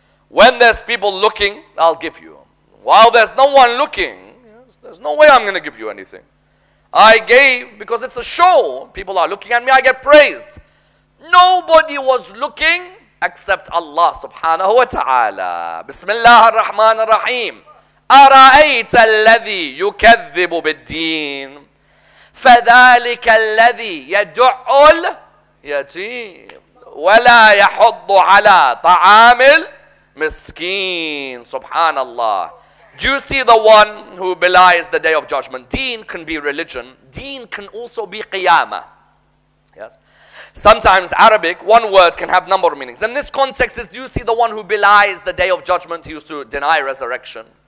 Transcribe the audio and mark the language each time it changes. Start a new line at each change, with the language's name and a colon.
English: When there's people looking, I'll give you. While there's no one looking, yes, there's no way I'm going to give you anything. I gave because it's a show. People are looking at me, I get praised. Nobody was looking except Allah subhanahu wa ta'ala. Bismillah ar-Rahman ar-Rahim.
Arabic: أرأيت الذي يكذب بالدين فذلك الذي يدع اليتيم ولا يحض على طعام المسكين.
English: Subhanallah. Do you see the one who belies the day of judgment? Deen can be religion. Deen can also be qiyamah. Yes. Sometimes Arabic, one word can have number of meanings. In this context is, do you see the one who belies the day of judgment? He used to deny resurrection.